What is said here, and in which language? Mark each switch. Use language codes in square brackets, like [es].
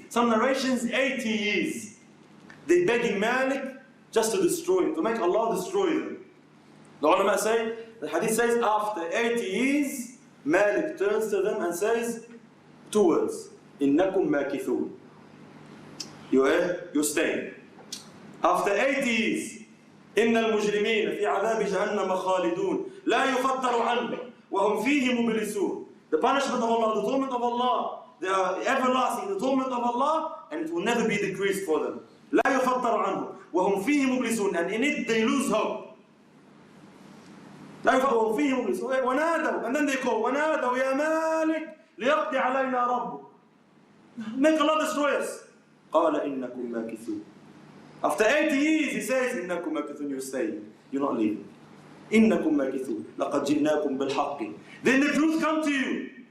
[en] Some narrations, 80 years. They begging Malik just to destroy him, to make Allah destroy them. The ulama say, the hadith says, after 80 years, Malik turns to them and says 2 words. [ar] Innakum makithun. [en] You're staying. After 80 years, [ar] إن المجرمين في عذاب جهنم خالدون لا يفتر عنهم وهم فيه مبلسون. [en] The punishment of Allah, the torment of Allah, the everlasting, the torment of Allah, and it will never be decreased for them. [ar] لا يفتر عنهم وهم فيه مبلسون, [en] and in it they lose hope. [ar] لا يفتر وهم فيه مبلسون. ونادوا, [en] and then they call [ar] ونادوا يا مالك ليقضي علينا ربك. [en] Make Allah destroy us. [ar] قال إنكم ماكثون. [en] After 80 years, he says, [ar] إِنَّكُمْ مَكِثُونَ, [en] you're staying, you're not leaving. [ar] إِنَّكُمْ مَكِثُونَ لَقَدْ جِئْنَاكُمْ بِالْحَقِّ. [en] Then the truth come to you.